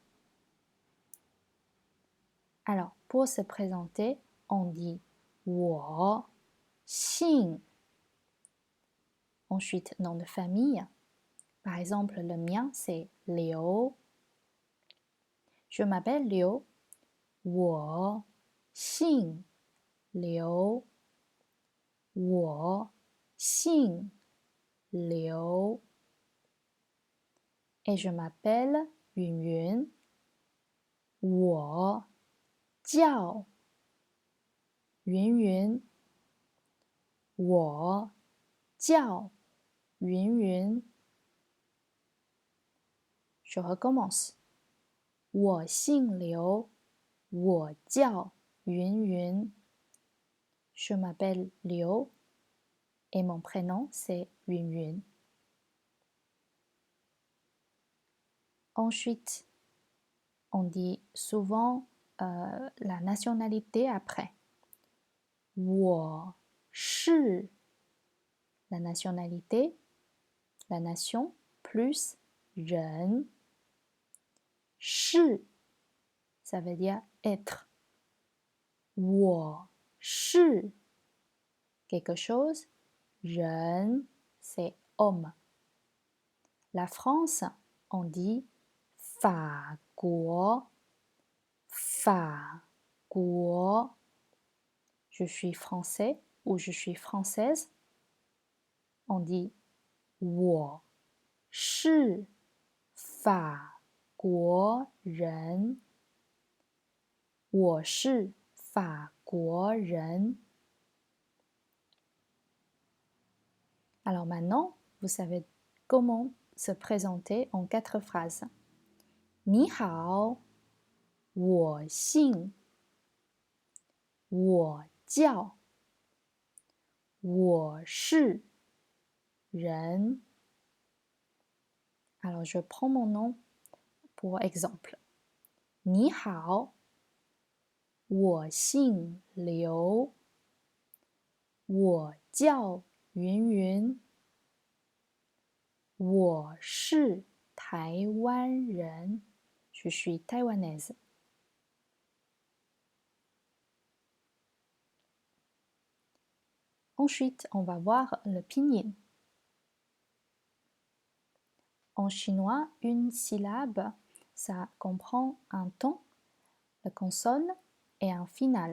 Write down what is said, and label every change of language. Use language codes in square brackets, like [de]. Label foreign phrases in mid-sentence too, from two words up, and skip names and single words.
[fr] Alors, pour se présenter, on dit [zh] 我 姓. [fr] Ensuite, nom de famille. Par exemple, le mien, c'est Liu. Je m'appelle Liu. [zh] 我姓刘. 我姓刘. [fr] Et je m'appelle Yunyun. [zh] 我叫云云，我叫云云。 [fr] Je recommence. [zh] 我姓刘，我叫云云。 [fr] Je m'appelle Liu et mon prénom c'est Yunyun. Ensuite, on dit souvent la nationalité après. [zh] 我是 [fr] la nationalité, la nation plus 人 是 ça veut dire être. [zh] 我是 [fr] quelque chose, 人 c'est homme. La France, on dit [zh] 法国 法国. [fr] Je suis français ou je suis française. On dit [zh] 我是法国人。我是法国人。 [fr] Alors maintenant, vous savez comment se présenter en 4 phrases. [zh] 你好，我姓，我叫，我是人。 [fr] Alors je prends mon nom pour exemple. [zh] 你好，我姓刘，我叫云云，我是台湾人。 [fr] Je suis taïwanaise. Ensuite, on va voir le pinyin. En chinois, une syllabe, ça comprend un ton, la consonne et un final.